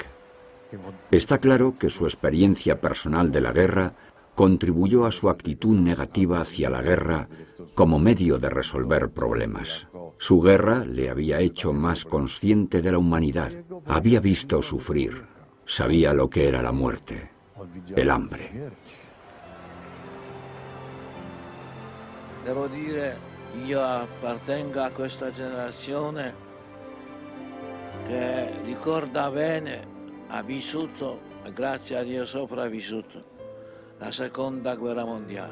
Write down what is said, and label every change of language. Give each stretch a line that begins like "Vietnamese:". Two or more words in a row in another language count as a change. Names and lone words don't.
Spanish: Está claro que su experiencia personal de la guerra contribuyó a su actitud negativa hacia la guerra como medio de resolver problemas. Su guerra le había hecho más consciente de la humanidad. Había visto sufrir. Sabía lo que era la muerte, el hambre.
Italian: Devo dire, io appartengo a questa generazione che ricorda bene, ha vissuto, grazie a Dio sopravvissuto, la seconda guerra mondiale.